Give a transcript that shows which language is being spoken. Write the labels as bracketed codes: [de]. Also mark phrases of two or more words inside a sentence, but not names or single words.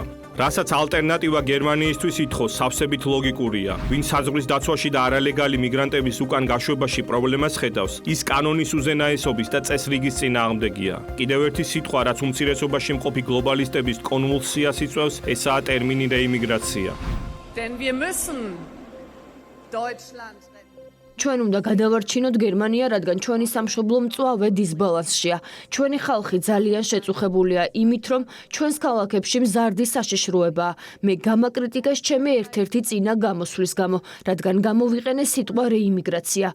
[ka] რასაც ალტერნატივა გერმანიისთვის ითხოვს, სავსებით ლოგიკურია. ვინ საზღვრის დაცვაში და არალეგალი მიგრანტების უკან გაშვებაში პრობლემას ხედავს, ის კანონის უზენაესობის და წესრიგის წინააღმდეგია. კიდევ ერთი სიტყვა, რაც უმცირესობაში მყოფი გლობალისტების კონვულსიას იწვევს, ესაა ტერმინი რეიმიგრაცია. [de] Denn wir müssen Deutschland retten. [ka] ჩვენ უნდა გადავარჩინოთ გერმანია, რადგან ჩვენი სამშობლო მწვავე დისბალანსშია. ჩვენი ხალხი ძალიან შეწუხებულია იმით, რომ ჩვენს ქალაქებში მზარდი საშიშროებაა. მე გამაკრიტიკეს ჩემი ერთ-ერთი წინა გამოსვლის გამო, რადგან გამოვიყენე სიტყვა რეიმიგრაცია.